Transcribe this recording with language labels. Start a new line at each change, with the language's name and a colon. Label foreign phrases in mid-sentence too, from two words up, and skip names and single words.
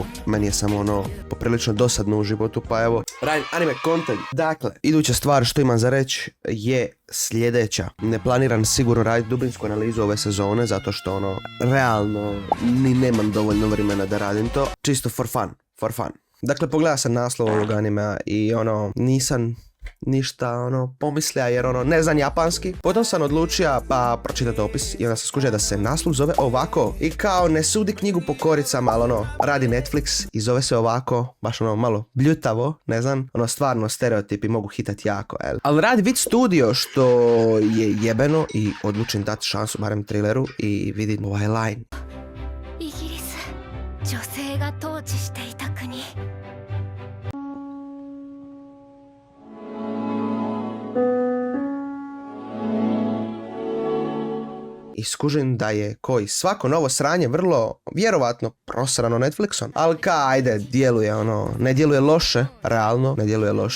Croatian: Meni je samo poprilično dosadno u životu, pa evo, radim
English: anime content.
Croatian: Dakle, iduća stvar što imam za reći je sljedeća. Ne planiram sigurno raditi dubinsku analizu ove sezone, zato što realno ni nemam dovoljno vremena da radim to. Čisto
English: for fun.
Croatian: Dakle, pogledao sam naslov ovog animea i nisam ništa pomislio jer ne znam japanski. Potom sam odlučio pa pročitati opis i onda sam skužio da se naslov zove ovako i kao ne sudi knjigu po koricama, ali radi Netflix i zove se ovako, baš malo bljutavo, ne znam, stvarno stereotipi mogu hitati jako, ali radi Vid Studio što je jebeno i odlučim dati šansu barem trileru i vidim ovaj line.
Japanese: イギリス女性が統治していた国
Croatian: I skužim da je koji svako novo sranje vrlo vjerovatno prosrano Netflixom. Ali ajde, djeluje ne djeluje loše, realno, ne djeluje loše.